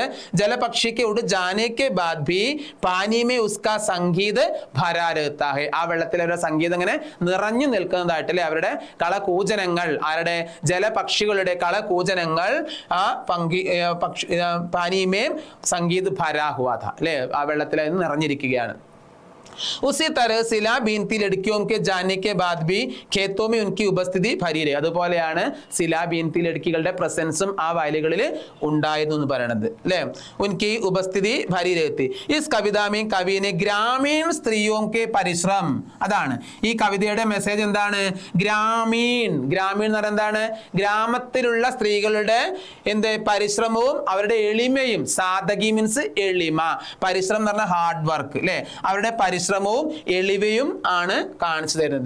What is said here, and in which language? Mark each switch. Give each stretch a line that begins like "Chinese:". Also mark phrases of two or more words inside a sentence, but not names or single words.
Hindi: जलपक्षी के उड़ जाने के बाद भी पानी में उसका संगीत भरा रहता है.
Malayalam: ആ വെള്ളത്തിലെ ഒരു സംഗീതം ഇങ്ങനെ നിറഞ്ഞു നിൽക്കുന്നതായിട്ട് അല്ലെ, അവരുടെ കളകൂജനങ്ങൾ, ആരുടെ? ജലപക്ഷികളുടെ കളകൂജനങ്ങൾ ആ
Hindi: पानी में संगीत भरा हुआ था
Malayalam: അല്ലെ, ആ വെള്ളത്തിൽ നിറഞ്ഞിരിക്കുകയാണ്.
Hindi: उसी तरह सिला बीनती लड़कियों के जाने के बाद भी खेतों में उनकी उपस्थिति भरी रही.
Malayalam: അതുപോലെയാണ്
Hindi: सिला बीनती
Malayalam: ലड़किകളുടെ പ്രസൻസും ആ വയലുകളിൽ ഉണ്ടായിരുന്നു എന്ന് പറയുന്നത് അല്ലേ.
Hindi: उनकी उपस्थिति भरी रहती. इस कविता में कवि ने ग्रामीण स्त्रियों के परिश्रम,
Malayalam: അതാണ് ഈ കവിതയുടെ മെസ്സേജ്. എന്താണ്? ഗ്രാമീൺ, ഗ്രാമീൺ എന്ന് പറഞ്ഞാൽ എന്താണ്? ഗ്രാമത്തിലുള്ള സ്ത്രീകളുടെ എന്ത് പരിശ്രമവും അവരുടെ എളിമയും. സാധകി മീൻസ് എളിമ, പരിശ്രമം എന്ന് പറഞ്ഞാൽ
English: hard work
Malayalam: അല്ലെ. അവരുടെ പരിശ്രമവും എളിവയും ആണ് കാണിച്ചു തരുന്നത്.